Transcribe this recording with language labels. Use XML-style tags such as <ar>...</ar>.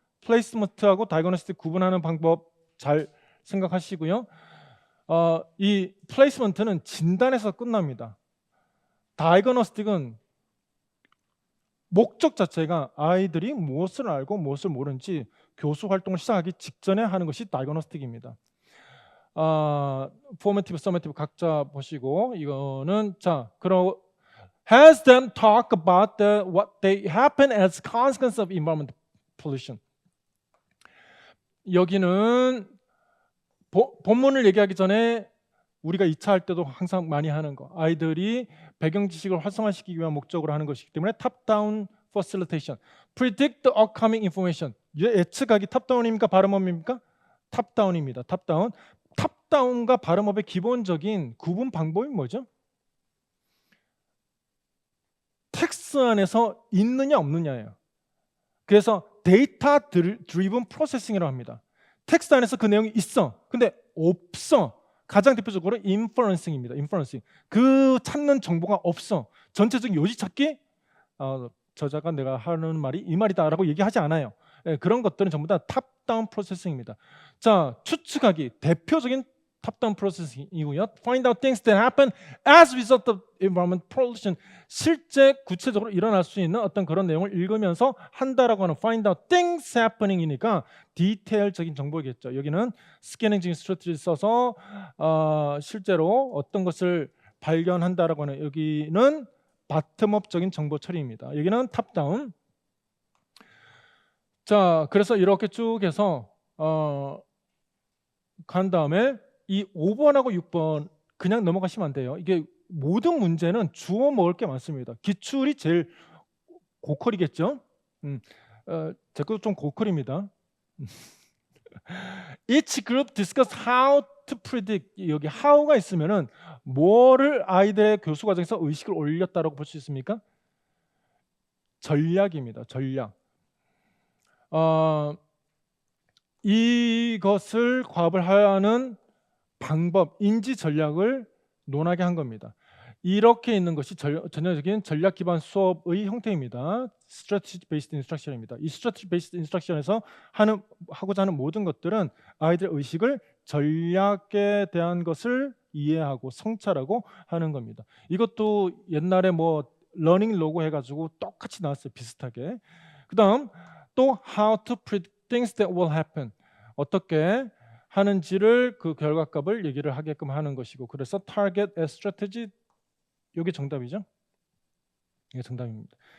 <ko>플레이스먼트하고 다이그노스틱 구분하는 방법 잘 생각하시고요. 이 플레이스먼트는 진단에서 끝납니다. 다이그노스틱은 목적 자체가 아이들이 무엇을 알고 무엇을 모르는지 교수 활동을 시작하기 직전에 하는 것이 다이그노스틱입니다. 포메티브, 서메티브 각자 보시고 이거는 그럼</ko> <en>has them talk about what they happen as consequence of environmental pollution.</en> <ko>여기는 본문을 얘기하기 전에 우리가 2차 할 때도 항상 많이 하는 거 아이들이 배경 지식을 활성화시키기 위한 목적으로 하는 것이기 때문에</ko> <en>top-down facilitation, predict the upcoming information.</en> <ko>예측하기 탑다운입니까? 바텀업입니까? 탑다운입니다. 탑다운. 탑다운과 바텀업의 기본적인 구분 방법이 뭐죠? 텍스트 안에서 있느냐 없느냐예요. 그래서 데이터 드리븐 프로세싱이라고 합니다. 텍스트 안에서 그 내용이 있어. 근데 없어. 가장 대표적으로 인퍼런싱입니다. 인퍼런싱. 그 찾는 정보가 없어. 전체적인 요지 찾기 저자가 내가 하는 말이 이 말이다라고 얘기하지 않아요. 예, 그런 것들은 전부 다 탑다운 프로세싱입니다. 자, 추측하기 대표적인 탑다운 프로세싱이고요.</ko> <en>Find out things that happen as a result of environment pollution.</en> <ko>실제 구체적으로 일어날 수 있는 어떤 그런 내용을 읽으면서 한다라고 하는</ko> <en>find out things happening</en> <ko>이니까 디테일적인 정보겠죠. 여기는 스캐닝 스트래티지를 써서 실제로 어떤 것을 발견한다라고 하는 여기는 바텀업적인 정보 처리입니다. 여기는 탑다운. 자, 그래서 이렇게 쭉 해서 간 다음에 이 5번하고 6번 그냥 넘어가시면 안 돼요. 이게 모든 문제는 주워 먹을 게 많습니다. 기출이 제일 고퀄이겠죠. 제 것도 좀 고퀄입니다.</ko> <en>Each group discuss how to predict.</en> <ko>여기 how가 있으면은 뭐를 아이들의 교수 과정에서 의식을 올렸다라고 볼 수 있습니까? 전략입니다. 전략. 이것을 과업을 하는 방법, 인지 전략을 논하게 한 겁니다. 이렇게 있는 것이 전형적인 전략 기반 수업의 형태입니다.</ko> <en>Strategy based instruction입니다.</en> <ko>이 Strategy based instruction에서 하고자 하는 모든 것들은 아이들의 의식을 전략에 대한 것을 이해하고 성찰하고 하는 겁니다. 이것도 옛날에 뭐 러닝 로고 해가지고 똑같이 나왔어요. 비슷하게. 그 다음 또</ko> <en>how to predict things that will happen.</en> <ko>어떻게 하는지를 그 결과값을 얘기를 하게끔 하는 것이고, 그래서</ko> <en>target as strategy,</en> <ko>이게 정답이죠. 이게 정답입니다.</ko>